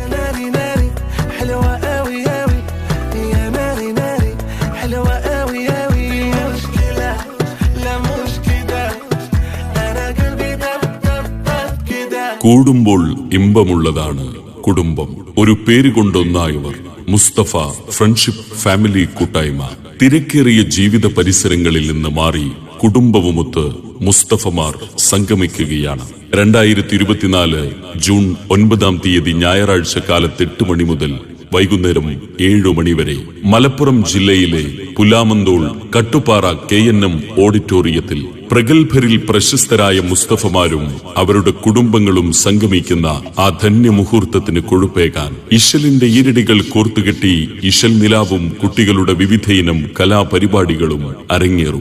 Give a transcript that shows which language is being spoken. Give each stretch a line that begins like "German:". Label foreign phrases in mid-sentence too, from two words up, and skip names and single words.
Arabic: ناري ناري حلوة قوي قوي يا ناري ناري حلوة قوي قوي مشكلة لا مش كده أنا قلبي دب دب دب كده
Malayalam: കൂടുമ്പോൾ ഇമ്പമുള്ളതാണ് കുടുംബം. ഒരു പേര് കൊണ്ടൊന്നായവർ. മുസ്തഫ
English: friendship family
Malayalam: കൂട്ടായ്മ. തിരക്കേറിയ ജീവിത പരിസരങ്ങളിൽ നിന്ന് മാറി കുടുംബവുമൊത്ത് മുസ്തഫമാർ സംഗമിക്കുകയാണ്. 2024 ജൂൺ 9 ഞായറാഴ്ച കാലത്ത് 8 മണി മുതൽ വൈകുന്നേരം 7 മണി വരെ മലപ്പുറം ജില്ലയിലെ പുലാമന്തോൾ കട്ടുപാറ KNM ഓഡിറ്റോറിയത്തിൽ പ്രഗത്ഭരിൽ പ്രശസ്തരായ മുസ്തഫമാരും അവരുടെ കുടുംബങ്ങളും സംഗമിക്കുന്ന ആ ധന്യമുഹൂർത്തത്തിന് കൊഴുപ്പേകാൻ ഇശലിന്റെ ഈരടികൾ കോർത്തുകെട്ടി ഇശൽ നിലാവും കുട്ടികളുടെ വിവിധയിനം കലാപരിപാടികളും അരങ്ങേറും.